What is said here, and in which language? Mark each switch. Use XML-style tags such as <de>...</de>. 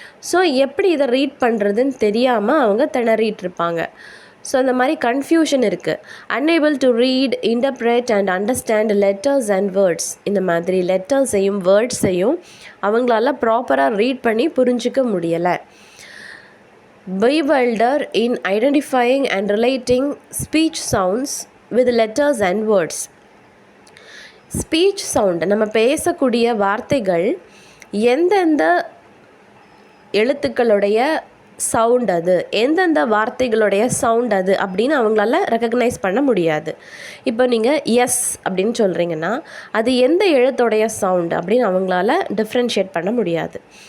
<ta>So எப்படி இதை read பண்ணுறதுன்னு தெரியாமல் அவங்க திணறிட்டு இருப்பாங்க. ஸோ அந்த மாதிரி கன்ஃபியூஷன் இருக்குது.</ta> <en>Unable to read, interpret and understand letters and words.</en> <ta>இந்த மாதிரி லெட்டர்ஸையும் வேர்ட்ஸையும் அவங்களால ப்ராப்பராக ரீட் பண்ணி புரிஞ்சிக்க முடியலை.</ta> <en>bewilder in identifying and relating speech sounds with letters and words.</en> <ta>Speech sound, நம்ம பேசக்கூடிய வார்த்தைகள் எந்தெந்த எழுத்துக்களுடைய சவுண்ட் அது, எந்தெந்த வார்த்தைகளுடைய சவுண்ட் அது அப்படின்னு அவங்களால ரெக்கக்னைஸ் பண்ண முடியாது. இப்போ நீங்கள் எஸ் அப்படின்னு சொல்கிறீங்கன்னா அது எந்த எழுத்துடைய சவுண்ட் அப்படின்னு அவங்களால டிஃப்ரென்ஷியேட் பண்ண முடியாது.</ta>